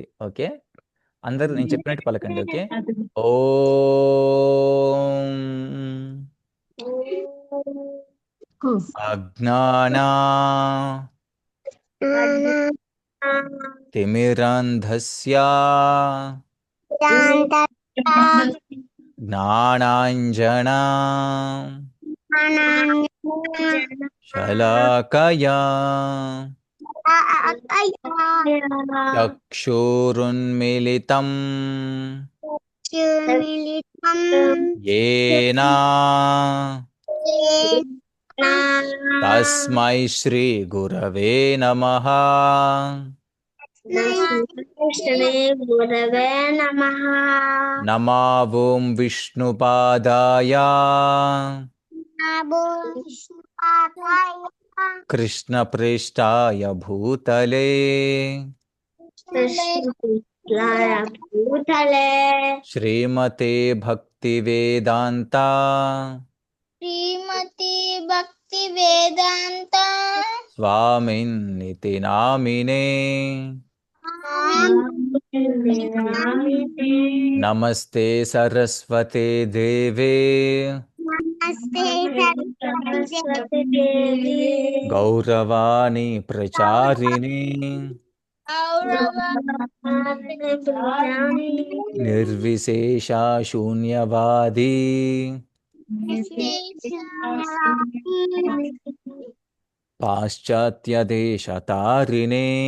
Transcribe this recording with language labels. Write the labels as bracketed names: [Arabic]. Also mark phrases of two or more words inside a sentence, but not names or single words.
[Telugu] ఓకే, అందరూ నేను చెప్పినట్టు పలకండి. ఓకే, [Sanskrit] ఓం అజ్ఞానా తిమిరంధస్య జ్ఞానాంజనా శలాకయా చక్షురున్మిళితం येन తస్మై శ్రీ గురవే నమః. నమో ఓం విష్ణుపాదాయ కృష్ణప్రేష్టాయ భూతలే శ్రీమతే భక్తివేదాంత స్వామిన్నితి నామినే. నమస్తే సరస్వతే దేవే గౌరవాణి ప్రచారిణి నిర్విశేష శూన్యవాది పాశ్చాత్య దేశతారిణే.